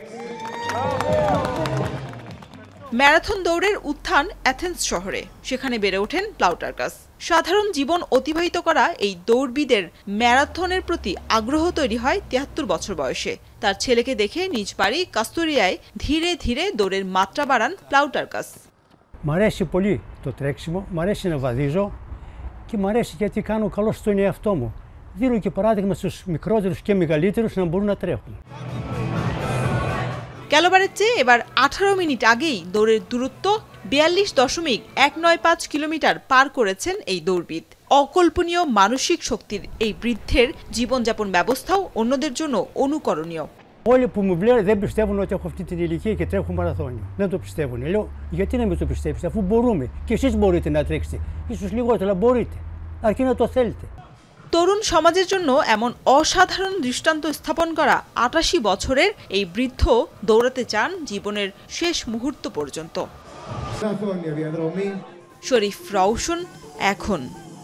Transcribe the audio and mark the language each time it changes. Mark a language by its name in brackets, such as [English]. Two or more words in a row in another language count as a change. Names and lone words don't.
[Bangla] ম্যারাথন দৌড়ের উত্থান অ্যাথেন্স শহরে, সেখানে বেড়ে ওঠেন প্লাউটার্কাস। সাধারণ জীবন অতিবাহিত করা এই দৌড়বিদের ম্যারাথনের প্রতি আগ্রহ তৈরি হয় ৭৩ বছর বয়সে। তার ছেলেকে দেখে নিজ বাড়ি কাস্তুরিয়ায় ধীরে ধীরে দৌড়ের মাত্রা বাড়ান প্লাউটার্কাস। [Greek] Μ' αρέσει πολύ το τρέξιμο, μ' αρέσει να βαδίζω και μ' αρέσει γιατί κάνω καλό στον εαυτό μου. Δίνω και παράδειγμα στους μικρότερους και μεγαλύτερους να μπορούν να τρέχουν. [Bangla] গেলবারের চেয়ে এবার ১৮ মিনিট আগেই দৌড়ের দূরত্ব ৪২.১৯৫ কিলোমিটার পার করেছেন এই দৌড়বিদ। অকল্পনীয় মানসিক শক্তির এই বৃদ্ধের জীবনযাপন ব্যবস্থাও অন্যদের জন্য অনুকরণীয়। [Greek] Όλοι που μου βλέπουν δεν πιστεύουν ότι έχω αυτή την ηλικία και τρέχω μαραθώνιο. Δεν το πιστεύουν. Λέω, γιατί να μην το πιστέψετε, αφού μπορούμε. Και εσείς μπορείτε να τρέξετε. Ίσως λιγότερο, αλλά μπορείτε. Αρκεί να το θέλετε. [Bangla] তরুণ সমাজের জন্য এমন অসাধারণ দৃষ্টান্ত স্থাপন করা ৮৮ বছরের এই বৃদ্ধ দৌড়াতে চান জীবনের শেষ মুহূর্ত পর্যন্ত। শরীফ রওশন, এখন।